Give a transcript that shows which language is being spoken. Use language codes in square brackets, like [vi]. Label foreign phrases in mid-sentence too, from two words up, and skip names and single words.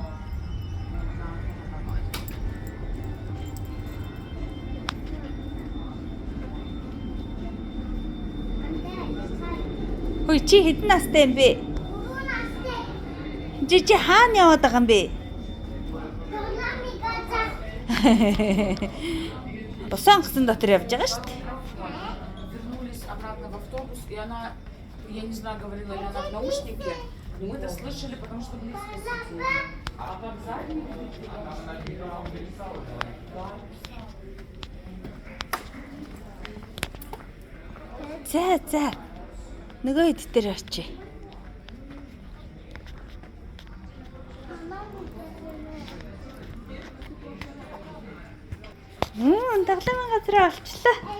[mn] Хөөе чи хэдэн настай юм бэ? 4 настай. Чи хаана яваад байгаа юм бэ? Бусан гисэн дотор явж байгаа штэ. [ru] Вернулись обратно в автобус, и она, я не знаю, говорила ли она в наушнике, но мы это слышали, потому что близко сидели. А там сзади... [mn] За. Нөгөө хэд дээр очие. Тоглоомын газар олчлаа.